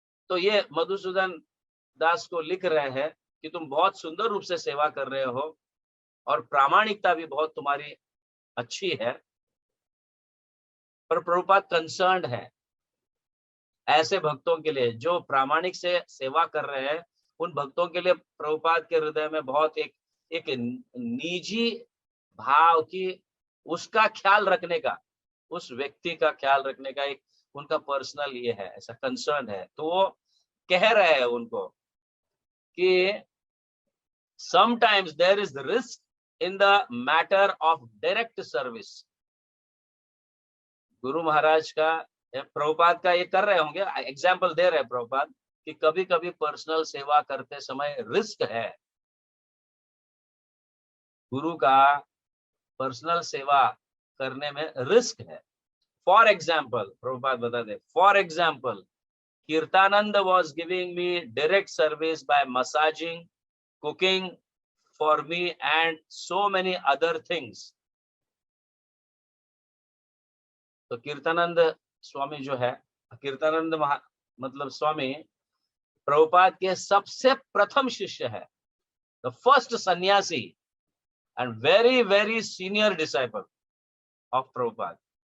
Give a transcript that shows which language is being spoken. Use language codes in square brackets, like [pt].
[hi] तो ये मधुसूदन दास को लिख रहे हैं कि तुम बहुत सुंदर रूप से सेवा कर रहे हो और प्रामाणिकता भी बहुत तुम्हारी अच्छी है, पर प्रभुपाद कंसर्न्ड है ऐसे भक्तों के लिए जो प्रामाणिक से सेवा कर रहे हैं. उन भक्तों के लिए प्रभुपाद के हृदय में बहुत एक निजी भाव की, उसका ख्याल रखने का, उस व्यक्ति का ख्याल रखने का एक उनका पर्सनल ये है, ऐसा कंसर्न है. तो वो कह रहे हैं उनको कि [en] sometimes there is risk in the matter of direct service. [hi] Guru Maharaj का, प्रभुपाद का ये कर रहे होंगे, एग्जाम्पल दे रहे हैं प्रभुपाद कि कभी कभी पर्सनल सेवा करते समय रिस्क है. गुरु का पर्सनल सेवा करने में रिस्क है. [en] for example [hi] प्रभुपाद बता दे, [en] For example Kirtananda was giving me direct service by massaging, cooking for me and so many other things. [hi] तो कीर्तानंद स्वामी जो है, कीर्तानंद मतलब स्वामी प्रभुपाद के सबसे प्रथम शिष्य है, [en] the first sannyasi and very very senior disciple of Prabhupada.